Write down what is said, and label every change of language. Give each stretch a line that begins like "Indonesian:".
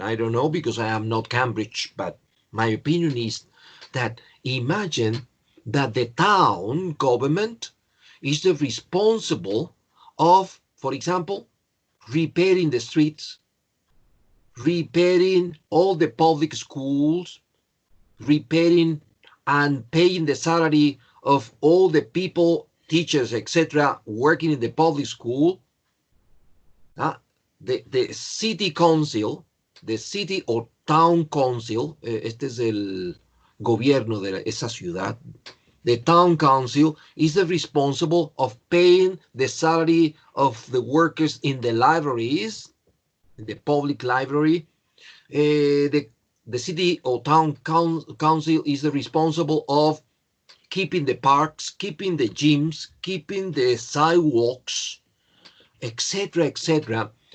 English: I don't know because I am not Cambridge, but my opinion is that imagine that the town government is the responsible of, for example, repairing the streets, repairing all the public schools, repairing and paying the salary of all the people, teachers, etc., working in the public school. The city council, the city or town council,
Spanish: este es el gobierno de esa ciudad.
English: The town council is the responsible of paying the salary of the workers in the libraries, in the public library. The city or town council is the responsible of keeping the parks, keeping the gyms, keeping the sidewalks, etc., etc.